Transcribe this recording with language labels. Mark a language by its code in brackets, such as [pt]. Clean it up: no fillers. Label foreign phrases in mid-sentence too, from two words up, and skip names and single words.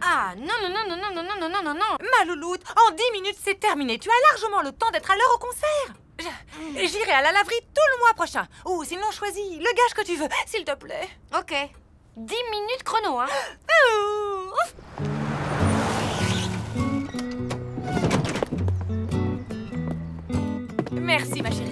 [fr] Ah, non, non, non, non, non, non, non, non, non, non, non. Ma louloute, en 10 minutes, c'est terminé. Tu as largement le temps d'être à l'heure au concert. J'irai à la laverie tout le mois prochain. Ou sinon, choisis le gage que tu veux, s'il te plaît. Ok. 10 minutes chrono, hein. Ouf. Merci, ma chérie.